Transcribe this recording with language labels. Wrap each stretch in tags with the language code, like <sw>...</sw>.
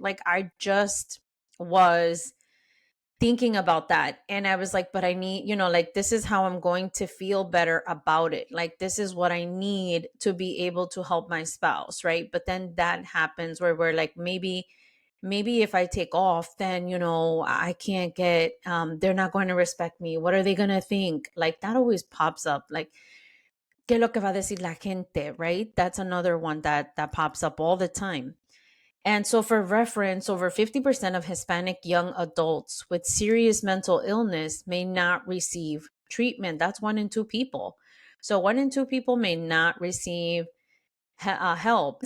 <en>Like, I just was thinking about that, and I was like, but I need, like, this is how I'm going to feel better about it. Like, this is what I need to be able to help my spouse, right? But then that happens where we're like, maybe if I take off, then I can't get, they're not going to respect me. What are they going to think? Like, that always pops up.</en> <es>Like, ¿qué es lo que va a decir la gente, right?</es> <en>That's another one that pops up all the time. And so, for reference, over 50% of Hispanic young adults with serious mental illness may not receive treatment. That's 1 in 2 people. So, 1 in 2 people may not receive help.</en>